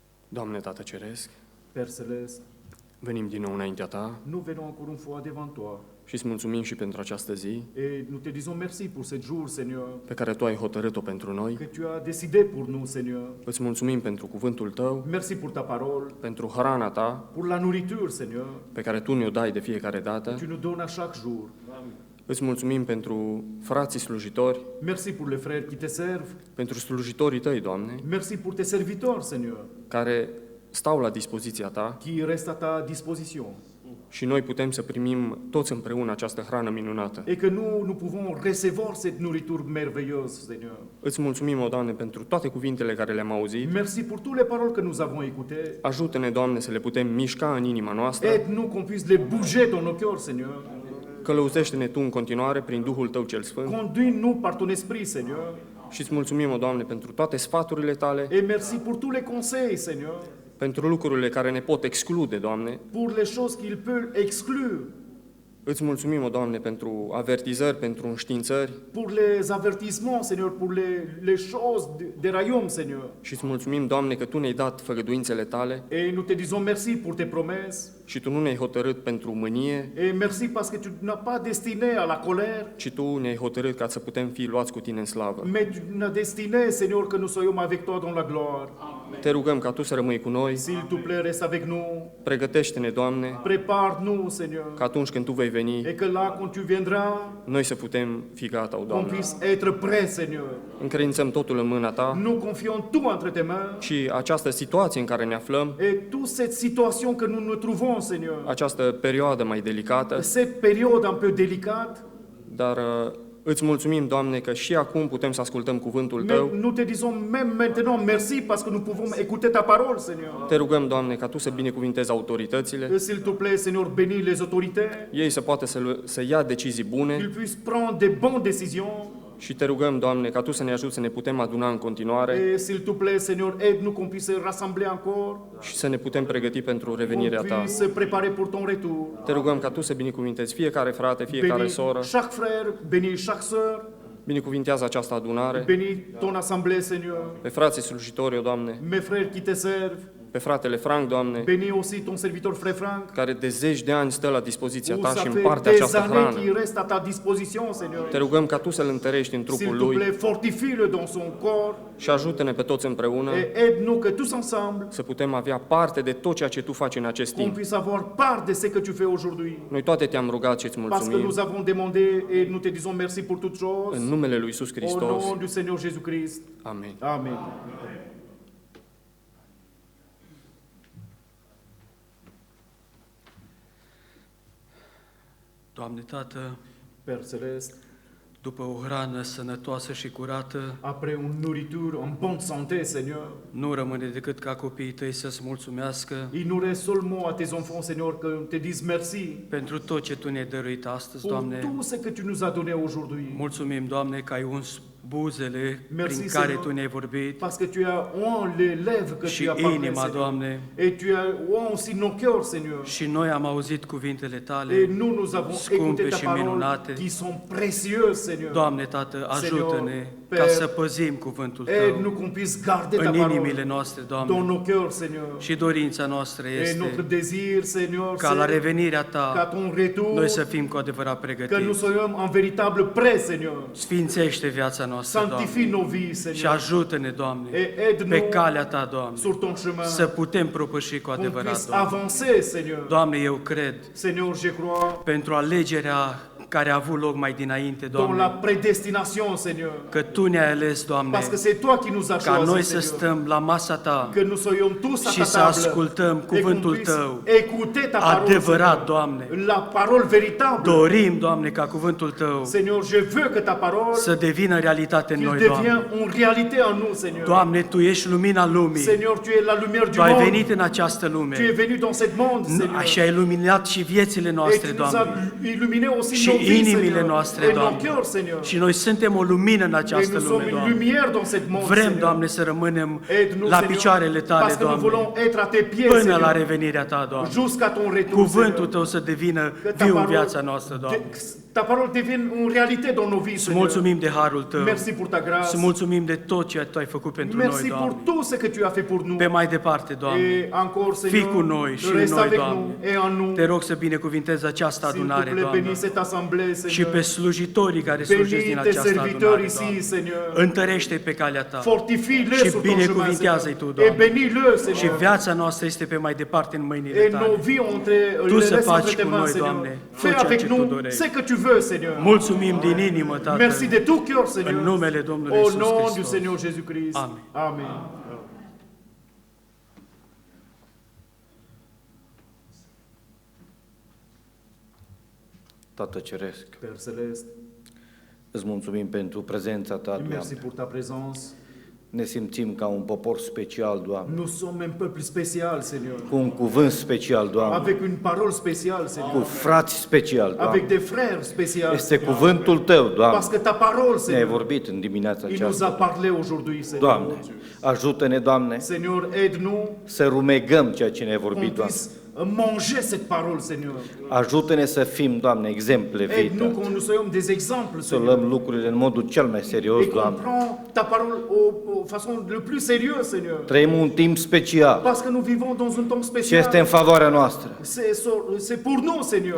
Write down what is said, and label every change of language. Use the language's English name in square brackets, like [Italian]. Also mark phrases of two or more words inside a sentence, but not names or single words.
[Romanian] Doamne Tată Ceresc, [French] Père Céleste, [Romanian] venim din nou înaintea Ta [French] nous venons encore une fois devant toi [Romanian] și îți mulțumim și pentru această zi [French] et nous te disons merci pour ce jour, Seigneur, [Romanian] pe care Tu ai hotărât-o pentru noi. [French] que tu as décidé pour nous, Seigneur. [Romanian] Îți mulțumim pentru cuvântul Tău, [French] Merci pour ta parole, [Romanian] pentru hrana Ta [French] pour la nourriture, Seigneur, [Romanian] pe care Tu ne-o dai de fiecare dată. [French] que tu nous donnes à chaque jour. [Romanian] Îți mulțumim pentru frații slujitori, [French] Merci pour les frères qui te servent. [Romanian] pentru slujitorii Tăi, Doamne, [French] Merci pour tes serviteurs, Seigneur, [Romanian] care stau la dispoziția Ta [French] qui restent à ta disposition. [Romanian] și noi putem să primim toți împreună această hrană minunată. [French] Et que nous pouvons recevoir cette nourriture merveilleuse, Seigneur. [Romanian] Îți mulțumim, o Doamne, pentru toate cuvintele care le-am auzit. [French] Merci pour toutes les paroles que nous avons écoutées. [Romanian] Ajută-ne, Doamne, să le putem mișca în inima noastră. [French] Aide-nous qu'on puisse les bouger dans nos cœurs, Seigneur. [Romanian] Călăuzește-ne Tu în continuare prin Duhul Tău cel Sfânt. [French] Conduis-nous par ton esprit, Seigneur. [Romanian] Și îți mulțumim, o Doamne, pentru toate sfaturile Tale, [French] Et merci pour tous les conseils, Seigneur. [Romanian] pentru lucrurile care ne pot exclude, Doamne. [French] Pour les choses qu'il peut exclure. [Romanian] Îți mulțumim, o Doamne, pentru avertizări, pentru înștiințări [French] Pour les avertissements, Seigneur. Pour les choses de royaume, Seigneur. [Romanian] și îți mulțumim, Doamne, că Tu ne-ai dat făgăduințele Tale [French] Et nous te disons merci pour tes promesses. [Romanian] și Tu nu ne-ai hotărât pentru mânie, [French] Et merci parce que tu n'as pas destiné à la colère, [Romanian] ci Tu ne-ai hotărât ca să putem fi luați cu Tine în slavă. [French] mais tu n'as destiné, Seigneur, que nous soyons avec toi dans la gloire. [Romanian] Te rugăm ca Tu să rămâi cu noi, [French] S'il te plaît, reste avec nous. [Romanian] pregătește-ne, Doamne, [French] Prépare-nous, Seigneur. [Romanian] că atunci când Tu vei veni, [French] Et que là, quand tu viendras, [Romanian] noi să putem fi gata, o [French] qu'on [Romanian] Doamne. [French] puisse être prêts, Seigneur. [Romanian] Încredințăm totul în mâna Ta [French] Nous confions tout entre tes mains. [Romanian] și această situație în care ne aflăm, [French] Et toute cette situation que nous nous trouvons, Seigneur, [Romanian] această perioadă mai delicată, [French] cette période un peu délicate, [Romanian] dar îți mulțumim, Doamne, că și acum putem să ascultăm cuvântul [French] mais [Romanian] Tău. [French] nous te disons même maintenant merci parce que nous pouvons écouter ta parole, Seigneur. [Romanian] Te rugăm, Doamne, ca Tu să binecuvintezi autoritățile, [French] Et s'il te plaît, Seigneur, bénis les autorités, [Romanian] ei să poată să ia decizii bune [French] qu'ils puissent prendre des bonnes décisions. [Romanian] și Te rugăm, Doamne, ca Tu să ne ajuți să ne putem aduna în continuare [French] Et s'il te plaît, Seigneur, aide-nous qu'on puisse se rassembler encore, [Romanian] și să ne putem pregăti pentru revenirea [French] qu'on [Romanian] Ta. [French] puisse se préparer pour ton retour. [Romanian] Te rugăm ca Tu să binecuvintezi fiecare frate, fiecare [French] Bénis [Romanian] soră, [French] chaque frère, bénis chaque sœur, [Romanian] binecuvintează această adunare, [French] bénis ton assemblée, Seigneur. [Romanian] pe frații slujitori, o Doamne, [French] Mes frères qui te servent, [Romanian] pe fratele Frank, Doamne, [French] bénis aussi ton serviteur frère Franck. [Romanian] care de zeci de ani stă la dispoziția [French] Où [Romanian] Ta [French] ça [Romanian] și [French] fait [Romanian] împarte [French] des [Romanian] această [French] années [Romanian] hrană. [French] qu'il reste à ta disposition, Seigneur. [Romanian] Te rugăm ca Tu să-L întărești în [French] S'il [Romanian] trupul [French] te [Romanian] Lui [French] plaît, fortifie-le dans son corps [Romanian] și ajută-ne pe toți împreună [French] et aide-nous que tous ensemble, [Romanian] să putem avea parte de tot ceea ce Tu faci în acest [French] qu'on [Romanian] timp. [French] puisse avoir part de ce que tu fais aujourd'hui. [Romanian] Noi toate Te-am rugat și îți [French] Parce que [Romanian] mulțumim [French] nous avons demandé et nous te disons merci pour toutes choses. [Romanian] în numele Lui Iisus [French] Au [Romanian] Hristos. [French] nom du Seigneur Jésus-Christ. [Romanian] Amen. [French] Amen. [Romanian] Doamne Tată, [French] Père Céleste, [Romanian] după o hrană sănătoasă și curată, [French] après une nourriture en bonne santé, Seigneur, [Romanian] nu rămâne decât ca copiii Tăi să-ți mulțumească [French] il nous reste seulement à tes enfants, Seigneur, que te disent merci [Romanian] pentru tot ce Tu ne-ai dăruit astăzi, [French] pour [Romanian] Doamne. [French] tout ce que tu nous as donné aujourd'hui. [Romanian] Mulțumim, Doamne, că ai uns buzele [French] Merci, [Romanian] prin care [French] Seigneur. [Romanian] Tu ne-ai vorbit [French] Parce que tu as oint les lèvres que [Romanian] și [French] tu as parlé, [Romanian] inima, [French] Seigneur. [Romanian] Doamne, [French] Et tu as oint aussi nos cœurs, Seigneur. [Romanian] și noi am auzit cuvintele [French] Et [Romanian] Tale, [French] nous avons [Romanian] scumpe [French] écouté ta [Romanian] și [French] parole [Romanian] minunate. [French] qui sont précieuses, Seigneur. [Romanian] Doamne Tată, ajută-ne [French] Père, [Romanian] ca să păzim cuvântul [French] Aide-nous [Romanian] Tău [French] qu'on puisse garder ta [Romanian] în inimile [French] parole [Romanian] noastre, [French] dans [Romanian] Doamne. [French] nos cœurs, Seigneur. [Romanian] Și dorința noastră [French] Et notre [Romanian] este [French] désir, Seigneur, [Romanian] ca la [French] c'est [Romanian] revenirea [French] qu'à [Romanian] Ta [French] ton retour, [Romanian] noi să fim cu adevărat [French] que nous [Romanian] pregătiți. [French] soyons en véritable prêts, Seigneur. [Romanian] Sfințește viața noastră, [French] Sanctifie [Romanian] Doamne, [French] nos vies, [Romanian] și [French] Seigneur. [Romanian] ajută-ne, Doamne, [French] Et [Romanian] pe [French] aide-nous [Romanian] calea Ta, Doamne, [French] sur ton chemin, [Romanian] să putem propăși cu [French] qu'on [Romanian] adevărat, [French] puisse [Romanian] Doamne. [French] avancer, Seigneur. [Romanian] Doamne, eu cred, [French] Seigneur, je crois [Romanian] pentru alegerea care a avut loc mai dinainte, [French] dans la [Romanian] Doamne, [French] prédestination, Seigneur. [Romanian] că Tu ne-ai ales, Doamne, [French] Parce que c'est toi qui nous as [Romanian] ca noi [French] choisis, [Romanian] să [French] Seigneur. [Romanian] stăm la masa Ta [French] Que nous soyons tous à [Romanian] și [French] ta [Romanian] să [French] table. [Romanian] ascultăm [French] Et qu'on [Romanian] cuvântul [French] puisse [Romanian] Tău [French] écouter ta parole, [Romanian] adevărat, [French] Seigneur. [Romanian] Doamne. [French] La parole véritable. [Romanian] Dorim, Doamne, ca cuvântul Tău [French] Seigneur, je veux que ta parole [Romanian] să devină realitate în [French] qu'il [Romanian] noi, [French] devienne [Romanian] Doamne. [French] une réalité en nous, Seigneur. [Romanian] Doamne, Tu ești lumina lumii. [French] Seigneur, tu es la lumière du [Romanian] Tu ai [French] monde. [Romanian] venit în această [French] Tu es [Romanian] lume [French] venu dans cette monde, Seigneur. [Romanian] și ai iluminat și viețile [French] Et [Romanian] noastre, [French] tu nous as [Romanian] Doamne. [French] illuminé aussi [Romanian] Și [French] nos vies, [Romanian] inimile [French] Seigneur, [Romanian] noastre, [French] et nos [Romanian] Doamne. [French] cœurs, Seigneur. [Romanian] Și noi suntem o lumină în [French] Et [Romanian] această [French] nous [Romanian] lume, [French] sommes une [Romanian] Doamne. [French] lumière dans cette monde, [Romanian] Vrem, [French] Seigneur. [Romanian] Doamne, să rămânem [French] Aide-nous, [Romanian] la [French] Seigneur, [Romanian] picioarele Tale, [French] parce que nous [Romanian] Doamne, [French] voulons être à tes pieds, [Romanian] până la [French] Seigneur, [Romanian] revenirea Ta, Doamne. [French] jusqu'à ton retour, [Romanian] Cuvântul [French] Seigneur. [Romanian] Tău să devină [French] Que ta [Romanian] viu în [French] parole- [Romanian] viața noastră, Doamne. [French] Ta parole devienne une réalité dans nos vies, [Romanian] Îți [French] Seigneur. [Romanian] mulțumim de harul Tău. [French] Merci pour ta grâce. [Romanian] Îți mulțumim de tot ce Tu ai făcut pentru noi, [French] Merci pour [Romanian] Doamne. [French] tout ce que tu as fait pour nous. [Romanian] Pe mai departe, Doamne. [French] Et encore, [Romanian] Fii [French] Seigneur, [Romanian] cu noi și în [French] reste [Romanian] noi, [French] avec [Romanian] Doamne. [French] nous et en nous. [Romanian] Te rog să binecuvintezi această [French] S'il te [Romanian] adunare, [French] plaît, [Romanian] Doamne. [French] bénis cette assemblée, [Romanian] Și [French] Seigneur. [Romanian] pe slujitorii care slujesc din [French] Bénis tes [Romanian] această [French] serviteurs [Romanian] adunare, [French] ici, [Romanian] Doamne. [French] Seigneur. [Romanian] Întărește-i pe calea Ta. [French] Fortifie-les [Romanian] Și [French] sur ton chemin, [Romanian] binecuvintează-i Tu, [French] Seigneur. Et [Romanian] Doamne. [French] bénis-le, [Romanian] Și [French] Seigneur. [Romanian] viața noastră este pe mai departe în mâinile [French] Et [Romanian] Tale. [French] nos vies, [Romanian] Tu [French] les [Romanian] să [French] laisses [Romanian] faci [French] entre tes [Romanian] cu [French] mains, [Romanian] noi, [French] Seigneur. [Romanian] Doamne, [French] Fais [Romanian] tot ceea [French] avec [Romanian] ce Tu [French] nous [Romanian] dorești. [French] ce que tu veux, Seigneur. [Romanian] Mulțumim din inimă, Tată. [French] Merci de tout cœur, Seigneur. [Romanian] În numele Domnului [French] Au [Romanian] Iisus [French] nom du [Romanian] Hristos. [French] Seigneur Jésus-Christ. [Romanian] Amen. [French] Amen. [Romanian] Tată Ceresc, [French] Père Céleste, [Romanian] îți mulțumim pentru prezența Ta, [French] merci [Romanian] Doamne. [French] pour ta présence. [Romanian] Ne simțim ca un popor special, Doamne, [French] Nous sommes un peuple spécial, Seigneur. [Romanian] cu un cuvânt special, Doamne, [French] Avec une parole spéciale, Seigneur. [Romanian] cu frați special, [French] Avec [Romanian] Doamne. [French] des frères spéciaux. [Romanian] Este cuvântul Tău, Doamne. [French] Parce que ta parole, [Romanian] Ne-ai [French] Seigneur, [Romanian] vorbit în dimineața [French] il nous a [Romanian] aceasta. [French] parlé aujourd'hui, Seigneur. [Romanian] Doamne, ajută-ne, Doamne, [French] Seigneur, aide-nous [Romanian] să rumegăm ceea ce ne-ai [French] qu'on [Romanian] vorbit, Doamne. [French] puisse manger cette parole, Seigneur. [Romanian] Ajută-ne să fim, Doamne, exemple vii, [French] Aide-nous [Romanian] Tată. [French] qu'on nous soyons des exemples, [Romanian] Să [French] Seigneur. [Romanian] luăm lucrurile în modul cel mai serios, [French] Et qu'on [Romanian] Doamne. [French] prend ta parole au façon le plus sérieux, Seigneur. [Romanian] Trăim un timp special [French] Parce que nous vivons dans un temps [Romanian] și [French] spécial. [Romanian] este în favoarea noastră. [French] C'est pour nous, Seigneur.